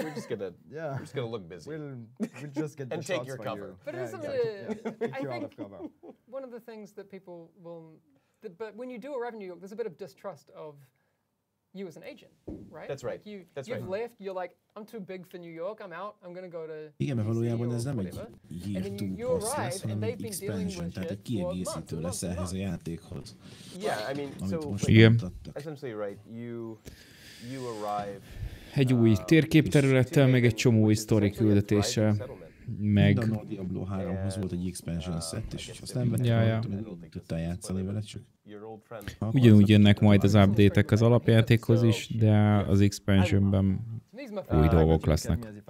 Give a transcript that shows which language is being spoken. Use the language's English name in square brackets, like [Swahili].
[English] We're just gonna look busy. We'll just get the and take your cover. But it is I think one of the things that people will. But when you do arrive in New York, there's a bit of distrust of you as an agent, right? That's right. Like you've left. You're like, I'm too big for New York. I'm out. I'm gonna go to. [Hungarian] Igen, mert valójában ez nem egy írtó passz lesz, hanem egy expansion, tehát egy kiegészítő lesz ehhez a játékhoz. [English] Yeah, I mean, so essentially, right? You arrive. [Hungarian] Egy új térképterülettel, meg egy csomó új sztori küldetéssel. Meg... A Diablo 3-hoz volt egy expansion set, és azt nem vettem, hogy tudtál játszani vele, csak... Ugyanúgy jönnek majd az update-ek az alapjátékhoz is, de az expansionben új dolgok lesznek.